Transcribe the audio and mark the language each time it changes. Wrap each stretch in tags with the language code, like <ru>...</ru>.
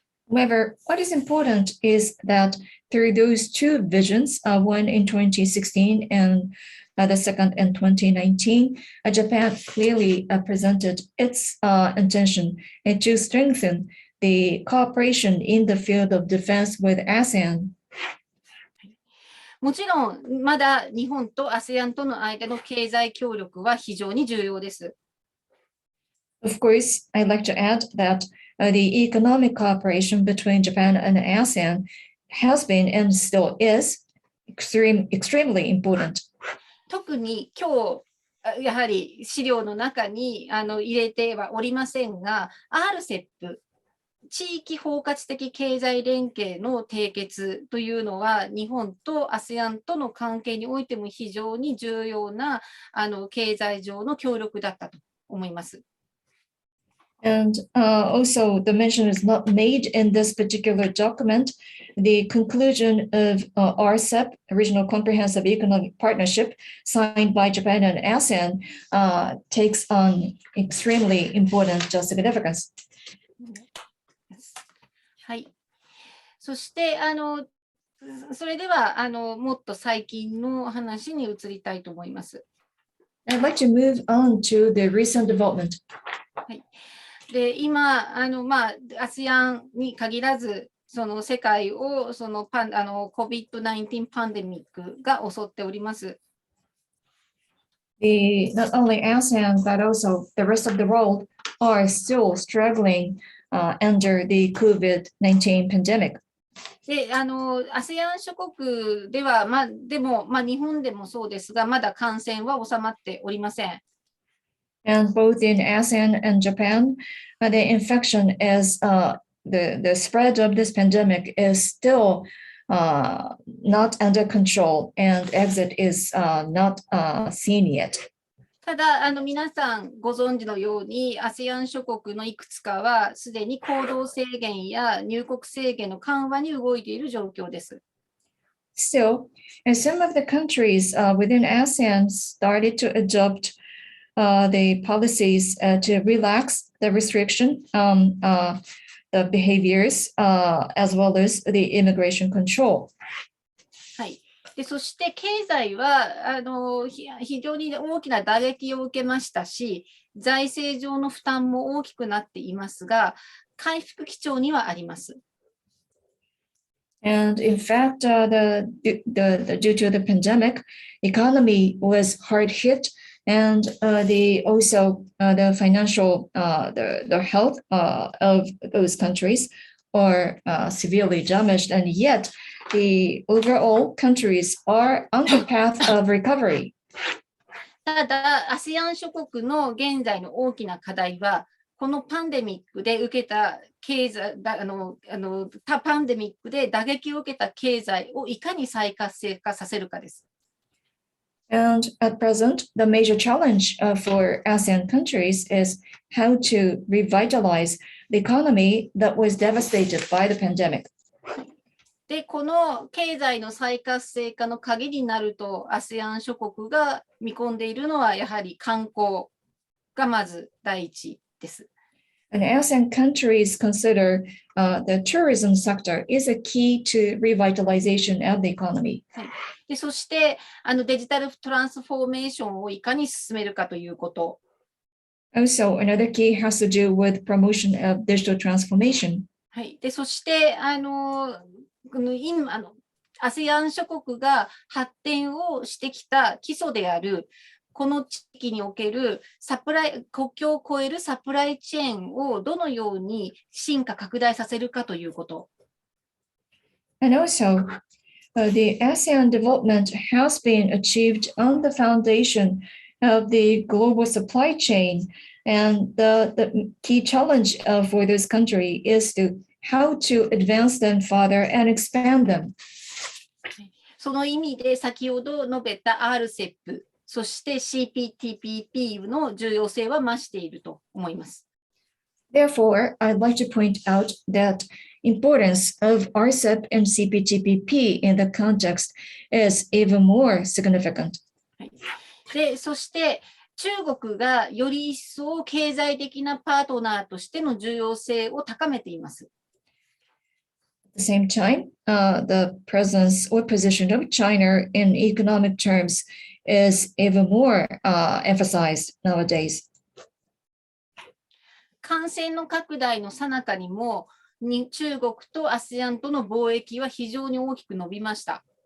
<en>However, what is important is that through those two visions, one in 2016 and the second in 2019, Japan clearly presented its intention to strengthen the cooperation in the field of defense with ASEAN.</en> <ja>もちろん、まだ日本と ASEAN との間の経済協力は非常に重要です。</ja> <en>Of course, I'd like to add that the economic cooperation between Japan and ASEAN has been and still is extremely important.</en> <ja>特に今日、やはり資料の中に入れてはおりませんが、RCEP、地域包括的経済連携の締結というのは、日本と ASEAN との関係においても非常に重要な経済上の協力だったと思います。</ja> <en>And also, the mention is not made in this particular document. The conclusion of RCEP, Regional Comprehensive Economic Partnership, signed by Japan and ASEAN, takes on extremely important significance.</en> <ja>はい。そして、それではもっと最近の話に移りたいと思います。</ja> <en>I'd like to move on to the recent development.</en> <ja>はい。で今ASEAN に限らず、その世界をそのCOVID-19 パンデミックが襲っております。</ja> <en>Not only ASEAN, but also the rest of the world are still struggling under the COVID-19 pandemic.</en> <ja>で、ASEAN 諸国では、でも、日本でもそうですが、まだ感染は収まっておりません。</ja> <en>And both in ASEAN and Japan, the infection is the spread of this pandemic is still not under control, and exit is not seen yet.</en> <ja>ただ皆さんご存知のように ASEAN 諸国のいくつかはすでに行動制限や入国制限の緩和に動いている状況です。</ja> <en>Still, some of the countries within ASEAN started to adopt the policies to relax the restriction, the behaviors, as well as the immigration control.</en> <ja>はい。でそして経済は非常に大きな打撃を受けましたし、財政上の負担も大きくなっていますが、回復基調にはあります。</ja> <en>And in fact, due to the pandemic, economy was hard hit. And also the financial, the health of those countries are severely damaged, and yet the overall countries are on the path of recovery.</en> <ja>ただ、ASEAN 諸国の現在の大きな課題は、このパンデミックで受けた経済、パンデミックで打撃を受けた経済をいかに再活性化させるかです。</ja> <en>And at present, the major challenge for ASEAN countries is how to revitalize the economy that was devastated by the pandemic.</en> <ja>で、この経済の再活性化の鍵になると ASEAN 諸国が見込んでいるのはやはり観光がまず第一です。</ja> <en>And ASEAN countries consider the tourism sector is a key to revitalization of the economy.</en> <ja>はい、でそしてデジタルトランスフォーメーションをいかに進めるかということ。</ja> <en>Also, another key has to do with promotion of digital transformation.</en> <ja>はい、でそして今ASEAN 諸国が発展をしてきた基礎であるこの地域における国境を越えるサプライチェーンをどのように進化拡大させるかということ。</ja> <en>And also, the ASEAN development has been achieved on the foundation of the global supply chain. And the key challenge for this country is how to advance them further and expand them.</en> <ja>その意味で先ほど述べた RCEP、そして CPTPP の重要性は増していると思います。</ja> <en>Therefore, I'd like to point out that importance of RCEP and CPTPP in the context is even more significant.</en> <ja>で、そして中国がより一層経済的なパートナーとしての重要性を高めています。</ja> <en>At the same time, the presence or position of China in economic terms is even more emphasized nowadays.</en> <ja>感染の拡大の最中にも、中国と ASEAN との貿易は非常に大きく伸びました。</ja>